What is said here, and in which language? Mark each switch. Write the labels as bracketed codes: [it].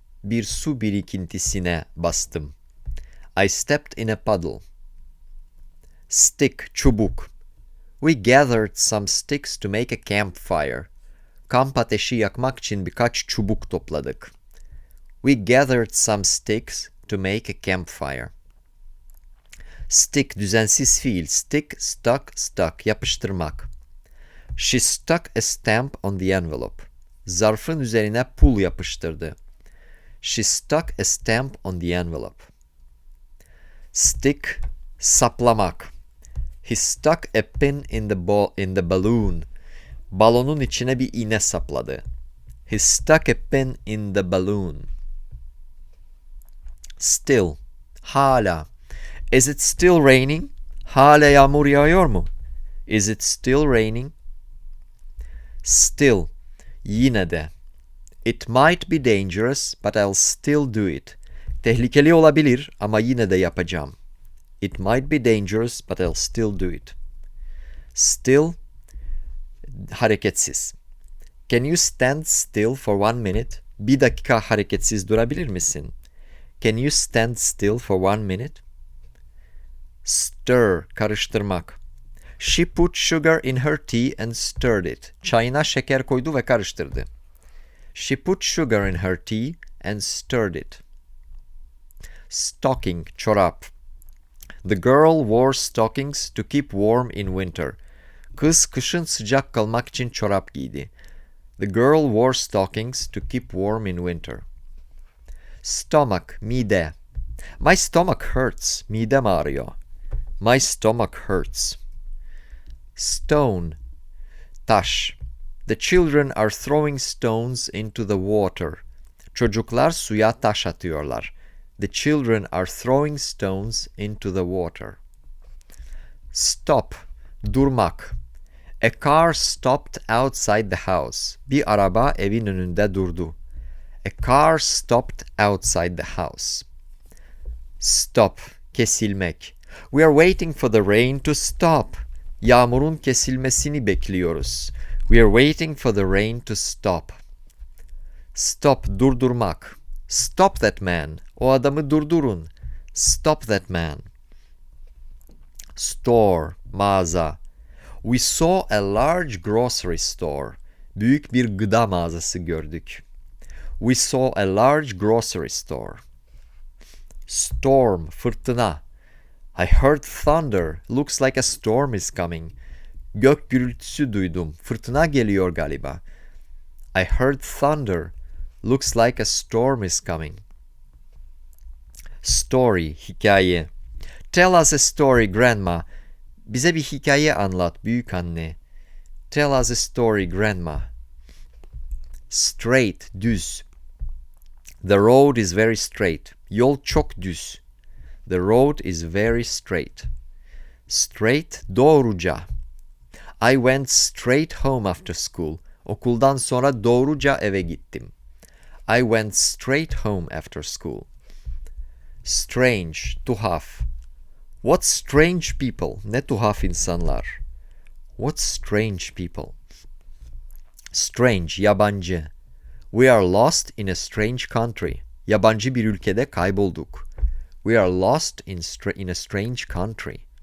[tr] Bir su birikintisine bastım. [en] I stepped in a puddle. Stick, çubuk. We gathered some sticks to make a campfire. [tr] Kamp ateşi yakmak için birkaç çubuk topladık. [en] We gathered some sticks to make a campfire. Stick, düzensiz fiil. Stick, stuck, stuck. Yapıştırmak. She stuck a stamp on the envelope. [tr] Zarfın üzerine pul yapıştırdı. [en] She stuck a stamp on the envelope. Stick, saplamak. He stuck a pin in the balloon. [tr] Balonun içine bir iğne sapladı. [en] He stuck a pin in the balloon. Still, hala. Is it still raining? [tr] Hala yağmur yağıyor mu? [en] Is it still raining? [tr] Still, yine de. [en] It might be dangerous, but I'll still do it. [tr] Tehlikeli olabilir ama yine de yapacağım. [en] It might be dangerous, but I'll still do it. Still, hareketsiz. Can you stand still for 1 minute? [tr] Bir dakika hareketsiz durabilir misin? [en] Can you stand still for 1 minute? Stir, karıştırmak. She put sugar in her tea and stirred it. [tr] Çayına şeker koydu ve karıştırdı. [en] She put sugar in her tea and stirred it. Stocking, çorap. The girl wore stockings to keep warm in winter. [tr] Kız kışın sıcak kalmak için çorap giydi. [en] The girl wore stockings to keep warm in winter. Stomach, mide. My stomach hurts. [tr] Midem ağrıyor. [en] My stomach hurts. Stone, taş. The children are throwing stones into the water. [tr] Çocuklar suya taş atıyorlar. [en] The children are throwing stones into the water. Stop, durmak. A car stopped outside the house. [tr] Bir araba evin önünde durdu. [en] A car stopped outside the house. Stop, kesilmek. We are waiting for the rain to stop. [tr] Yağmurun kesilmesini bekliyoruz. [en] We are waiting for the rain to stop. Stop, durdurmak. Stop that man. [tr] O adamı durdurun. [en] Stop that man. Store, mağaza. We saw a large grocery store. [tr] Büyük bir gıda mağazası gördük. [en] We saw a large grocery store. Storm, fırtına. I heard thunder. Looks like a storm is coming. [tr] Gök gürültüsü duydum. Fırtına geliyor galiba. [en] I heard thunder. Looks like a storm is coming. Story, hikaye. Tell us a story, grandma. [tr] Bize bir hikaye anlat, büyük anne. [en] Tell us a story, grandma. Straight, düz. The road is very straight. [tr] Yol çok düz. [en] The road is very straight. Straight, doğruca. I went straight home after school. [tr] Okuldan sonra doğruca eve gittim. [en] I went straight home after school. Strange, tuhaf. What strange people. [tr] Ne tuhaf insanlar. [en] What strange people. Strange, yabancı. We are lost in a strange country. [tr] Yabancı bir ülkede kaybolduk. [en] We are lost in a strange country.